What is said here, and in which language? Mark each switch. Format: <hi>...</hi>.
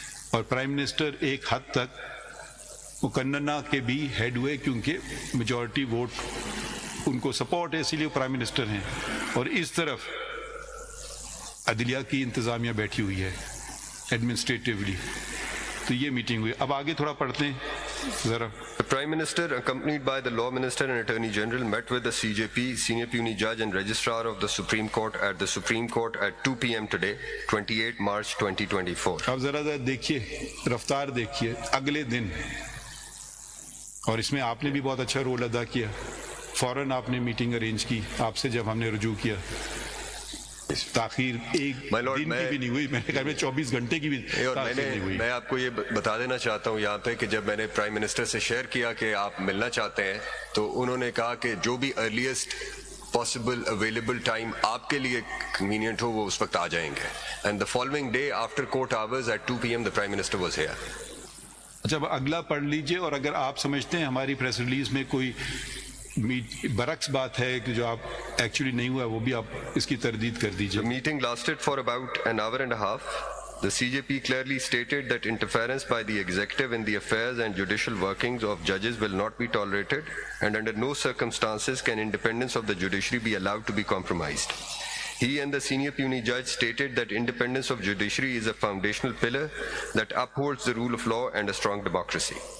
<ur>اور prime minister ایک حد تک مقننہ کے بھی ہیڈ ہوئے، کیونکہ میجورٹی ووٹ ان کو سپورٹ ہے، اسی لیے وہ پرائم منسٹر ہیں. اور اس طرف عدلیہ کی انتظامیہ بیٹھی ہوئی ہے ایڈمنسٹریٹیولی. تو یہ میٹنگ ہوئی. اب آگے تھوڑا پڑھتے ہیں ذرا.</ur> <en>The Prime Minister, accompanied by the Law Minister and Attorney General, met with the CJP, Senior Puisne Judge and Registrar of the Supreme Court at the Supreme Court at 2 p.m. today, 28 March 2024.</en> <ur>اب ذرا دیکھیے، رفتار دیکھیے. اگلے دن، اور اس میں آپ نے بھی بہت اچھا رول ادا کیا، فوراً آپ نے میٹنگ ارینج کی آپ سے جب ہم نے رجوع کیا. تاخیر ایک دن کی بھی نہیں ہوئی، میرے خیال میں 24 گھنٹے کی بھی تاخیر نہیں ہوئی. میں آپ کو یہ بتا دینا چاہتا ہوں یہاں پہ کہ جب میں نے پرائم منسٹر سے شیئر کیا کہ آپ ملنا چاہتے ہیں، تو انہوں نے کہا کہ جو بھی</ur> <en>earliest possible available time</en> <ur>آپ کے لیے کنوینئنٹ ہو وہ اس وقت آ جائیں گے.</ur> <en>And the following day after court hours at 2 p.m. the Prime Minister was here.</en> <ur>اچھا، اگلا پڑھ لیجئے، اور اگر آپ سمجھتے ہیں ہماری پریس ریلیز میں کوئی برعکس بات ہے کہ جو آپ ایکچولی نہیں ہوا، وہ بھی آپ اس کی تردید کر دیجئے.</ur> <en>The meeting lasted for about an hour and a half. The CJP clearly stated that interference by the executive in the affairs and judicial workings of judges will not be tolerated, and under no circumstances can independence of the judiciary be allowed to be compromised. He and the senior puisne judge stated that independence of judiciary is a foundational pillar that upholds the rule of law and a strong democracy.</en>